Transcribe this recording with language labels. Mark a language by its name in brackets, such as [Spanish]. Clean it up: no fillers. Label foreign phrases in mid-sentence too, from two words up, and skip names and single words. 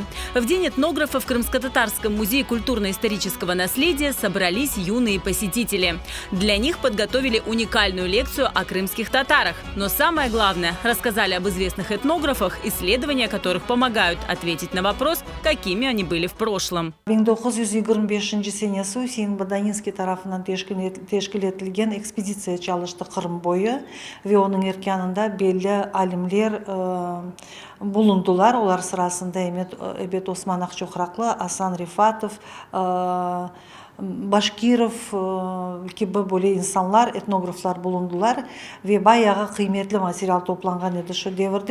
[Russian] В День этнографа в Крымско-татарском музее культурно-исторического наследия собрались юные посетители. Для них подготовили уникальную лекцию о крымских татарах. Но самое главное, рассказали об известных этнографах, исследования которых помогают ответить на вопрос, какими они были в прошлом. [Crimean Tatar] 1925 senesi Hüseyin Badaninski tarafından teşkil edilgen ekspedisiya çalıştı Kırım boyu ve onun erkanında belli alimler bulundular. Olar sırasında Ebet Osman Akçokraklı, Hasan Rifatov, Başkirov gibi böyle insanlar, etnograflar bulundular ve bayağı kıymetli materyal toplangan edi şu devirde.